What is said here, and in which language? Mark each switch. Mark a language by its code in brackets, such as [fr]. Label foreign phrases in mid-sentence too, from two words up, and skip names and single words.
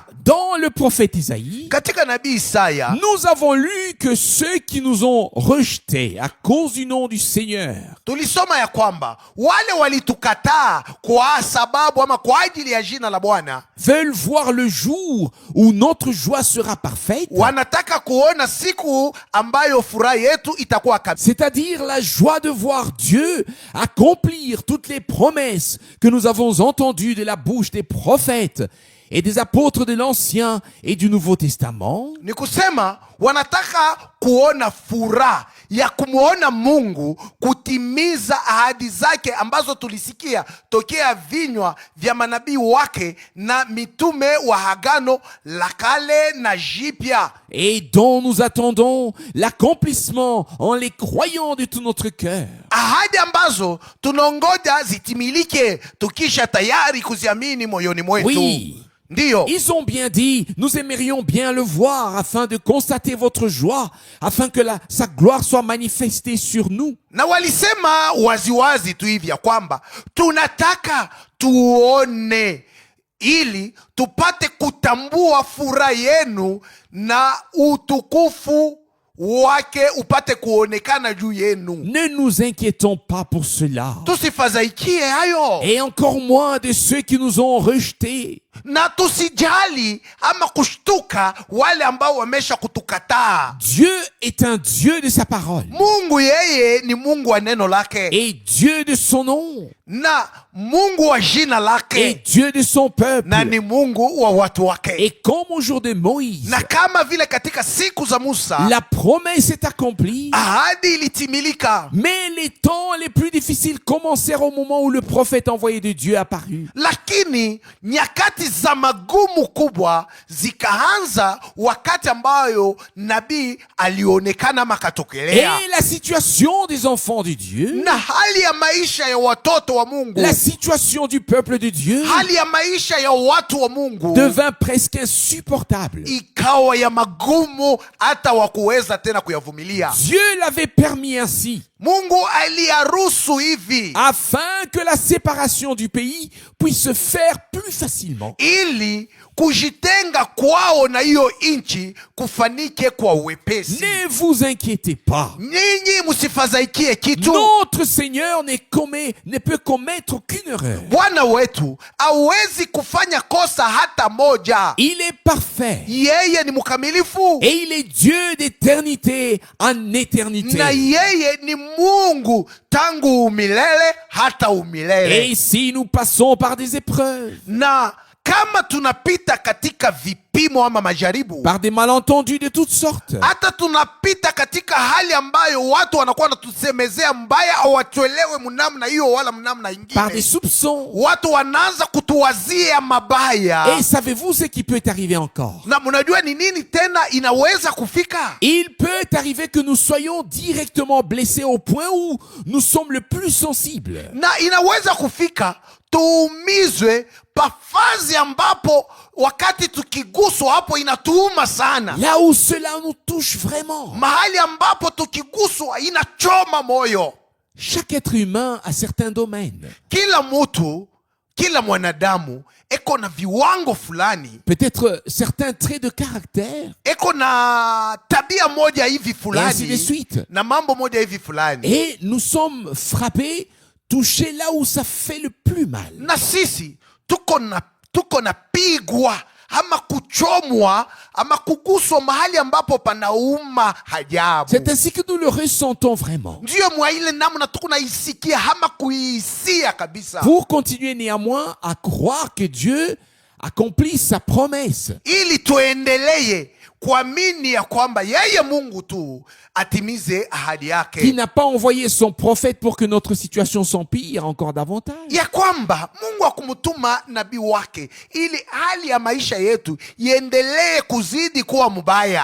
[fr] Dans le prophète Isaïe, [sw] Katika nabii Isaya [fr] nous avons lu que ceux qui nous ont rejetés à cause du nom du Seigneur [sw] tulisoma ya kwamba wale walitukataa kwa sababu ama kwa ajili ya jina la Bwana [fr] veulent voir le jour où notre joie sera parfaite, [sw] wanataka kuona siku ambayo furaha yetu itakuwa kabisa, [fr] c'est-à-dire la joie de voir Dieu accomplir toutes les promesses que nous avons entendues de la bouche des prophètes et des apôtres de l'Ancien et du Nouveau Testament. [sw] ni kusema wanataka kuona furaha ya kumwona Mungu kutimiza ahadi zake ambazo tulisikia tokea vinywa vya manabii wake na mitume wa Agano la Kale na Jipya, [fr] Et dont nous attendons l'accomplissement en les croyant de tout notre cœur. [sw] ahadi ambazo tunongoja zitimilike tukisha tayari kuziamini moyoni mwetu. [fr] Oui. [sw] Ndiyo, [fr] Ils ont bien dit, nous aimerions bien le voir afin de constater votre joie, afin que sa gloire soit manifestée sur nous. [sw] na walisema waziwazi tu hivi ya kwamba tunataka tuone ili tupate kutambua furaha yenu na utukufu wake upate kuonekana juu yenu. [fr] Ne nous inquiétons pas pour cela. [sw] Tusifadhaikie hayo, [fr] Et encore moins de ceux qui nous ont rejetés. [sw] na tusijali ama kushtuka wale ambao wamesha kutukataa. [fr] Dieu est un Dieu de sa parole. [sw] Mungu yeye ni Mungu wa neno lake [fr] Et Dieu de son nom. [sw] na Mungu wa jina [fr] Et [sw] lake [fr] Dieu de son peuple. [sw] na ni Mungu wa watu wake. [fr] Et comme au jour de Moïse, [sw] Na kama vile katika siku za Musa [fr] la promesse est accomplie. [sw] ahadi ilitimilika, [fr] Mais les temps les plus difficiles commencèrent au moment où le prophète envoyé de Dieu apparut. [sw] lakini nyakati za magumu kubwa zikaanza wakati ambayo nabii alionekana ama [fr] Et [sw] akatokelea, [fr] la situation des enfants de Dieu, [sw] na hali ya maisha ya watoto wa Mungu, [fr] la situation du peuple de Dieu [sw] hali ya maisha ya watu wa Mungu [fr] devint presque insupportable. [sw] ikawa ya magumu hata wa kuweza tena kuyavumilia. [fr] Dieu l'avait permis ainsi, [sw] Mungu aliyaruhusu hivi [fr] afin que la séparation du pays puisse se faire plus facilement. [sw] ili kujitenga kwao na hiyo nchi kufanike kwa uwepesi. [fr] Ne vous inquiétez pas. [sw] Nyinyi msifadhaikie kitu. [fr] Notre Seigneur ne peut commettre aucune erreur. [sw] Bwana wetu hawezi kufanya kosa hata moja. [fr] Il est parfait. [sw] Yeye ni mkamilifu [fr] Et il est Dieu d'éternité en éternité. [sw] na yeye ni Mungu tangu umilele hata umilele. [fr] Et si nous passons par des épreuves, [sw] Na kama tunapita katika vipimo ama majaribu, [fr] par des malentendus de toutes sortes, [sw] hata tunapita katika hali ambayo watu wanakuwa wanatusemezea mbaya au watuelewe mnamna hiyo wala mnamna [fr] par des [sw] ingine, [fr] soupçons. [sw] watu wanaanza kutuwazia mabaya. [fr] Et savez-vous ce qui peut arriver encore? [sw] Na mnajua ni nini tena inaweza kufika? [fr] Il peut arriver que nous soyons directement blessés au point où nous sommes le plus sensibles. [sw] Na inaweza kufika tuumizwe pafazi ambapo wakati tukiguswa hapo inatuuma sana, [fr] Là où cela nous touche vraiment. [sw] mahali ambapo tukiguswa inachoma moyo. [fr] Chaque être humain a certains domaines. [sw] Kila mtu, kila mwanadamu eko na viwango fulani, [fr] Peut-être certains traits de caractère. [sw] eko na tabia moja hivi [fr] Et ainsi de [sw] fulani [fr] suite. [sw] na mambo moja hivi fulani, [fr] Et nous sommes frappés, touchés là où ça fait le plus mal. [sw] na sisi tuko na pigwa ama kuchomwa ama kuguswa mahali ambapo panauma hajabu. [fr] C'est ainsi que nous le ressentons vraiment. [sw] Ndiyo mwa ile namna tuko naisikia ama kuihisia kabisa, [fr] Pour continuer néanmoins à croire que Dieu accomplit sa promesse. [sw] ili tuendelee kuamini ya kwamba yeye Mungu tu atimize ahadi [fr] Qui [sw] yake, [fr] n'a pas envoyé son prophète pour que notre situation s'empire encore davantage. [sw] ya kwamba Mungu akumtuma nabii wake ili hali ya maisha yetu iendelee kuzidi kuwa mbaya,